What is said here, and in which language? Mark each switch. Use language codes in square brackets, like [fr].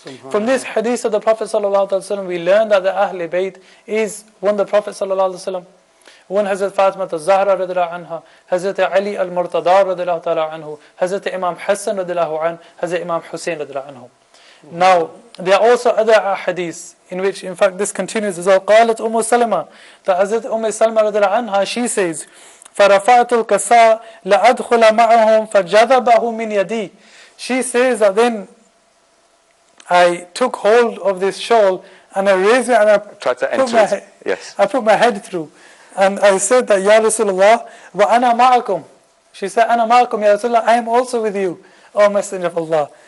[en] From this hadith of the Prophet ﷺ, we learn that the Ahle Bayt is one, the Prophet ﷺ, one Hazrat Fatima al-Zahra radiallahu anha, Hazrat Ali al-Murtada radiallahu ta'ala anhu, Hazrat Imam Hassan radiallahu anhu, Hazrat Imam Hussein radiallahu anhu. Now, there are also other hadiths in which, in fact, this continues as well. [ar] قالت أم سلمة, [en] that Hazrat Salma radiallahu anha, she says, [ar] فَرَفَعْتُ الْكَسَاء لَأَدْخُلَ مَعَهُمْ فَجَذَبَهُ مِنْ يَدِي. [en] She says that then I took hold of this shawl and I raised it and I tried to enter it. Yes. I put my head through. And I said that, [ar] Ya Rasulullah, wa ana ma'akum. [en] She said, [ar] Ana ma'akum, Ya Rasulullah, [en] I am also with you, O Messenger of Allah.